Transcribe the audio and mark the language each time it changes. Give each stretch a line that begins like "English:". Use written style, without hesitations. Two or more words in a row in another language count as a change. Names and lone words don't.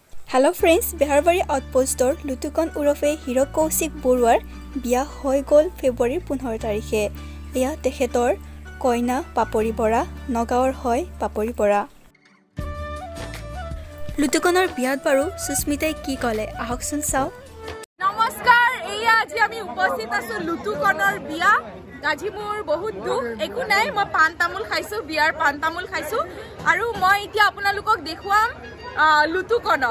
English: Hello friends,
Assamese: বেহাৰবাৰী আউটপোষ্টৰ লুটুকন উৰফে হীৰক কৌশিক বৰুৱাৰ বিয়া হয় গ'ল ফেব্ৰুৱাৰী 15 তাৰিখে। এয়া তেখেতৰ কইনা পাপৰি বৰা, নগাঁৱৰ হয় পাপৰি বৰা। लुटुकনৰ বিয়াত বাৰু সুস্মিতাই কি ক'লে আহকচোন চাও। নমস্কাৰ, এয়া আজি আমি উপস্থিত আছো লুটুকনৰ বিয়া। আজি মোৰ বহুত দুখ, একো নাই, মই পান তামোল খাইছো, বিয়াৰ পান তামোল খাইছো আৰু মই এতিয়া আপোনালোকক দেখুৱাম লুটুকনক।